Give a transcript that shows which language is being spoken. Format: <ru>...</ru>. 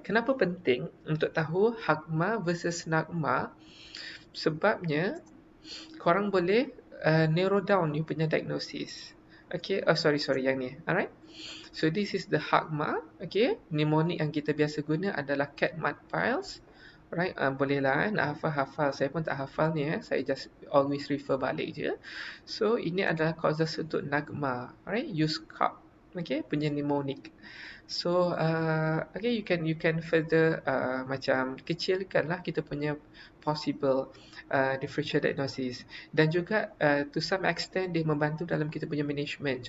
<ms>Kenapa penting untuk tahu HAGMA versus NAGMA? Sebabnya korang boleh narrow down you punya diagnosis.</ms> <en>Okay, sorry</en> <ms>yang ni.</ms> <en>Alright. So this is the HAGMA.</en> <ms>Okay, mnemonic yang kita biasa guna adalah CAT-MAT files. Right, bolehlah nak hafal. Saya pun tak hafal ni. Saya</ms> <en>just always refer</en> <ms>balik je. So ini adalah causes untuk NAGMA.</ms> <en>Alright, use CAP. Okay, punya mnemonic. So okay, you can further</en> <ms>macam kecilkanlah kita punya</ms> <en>possible differential diagnosis,</en> <ms>dan juga</ms> <en>to some extent</en> <ms>dia membantu dalam kita punya</ms> <en>management.</en>